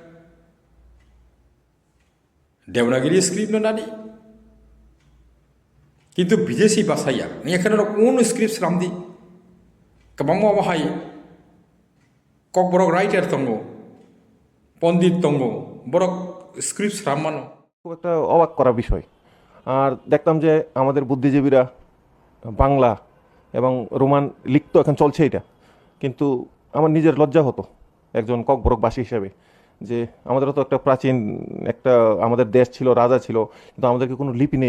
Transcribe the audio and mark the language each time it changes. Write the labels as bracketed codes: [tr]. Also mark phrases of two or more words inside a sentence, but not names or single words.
[trp] देवनागिरी स्क्रिप्ट नादी किंतु विदेशी भाषाया एखाने कोन स्क्रिप्ट रामदी गोबां अबहाय कक बरक राइटार दङ पण्डित दङ बरक स्क्रिप्ट रामानो [bn] খুব একটা অবাক করা বিষয়। আর দেখতাম যে আমাদের বুদ্ধিজীবীরা বাংলা এবং রোমান লিখতো, এখন চলছে এটা, কিন্তু আমার নিজের লজ্জা হতো একজন ককবরকবাসী হিসেবে যে আমাদেরও তো একটা প্রাচীন একটা আমাদের দেশ ছিল, রাজা ছিল, কিন্তু আমাদেরকে কোনো লিপি নেই।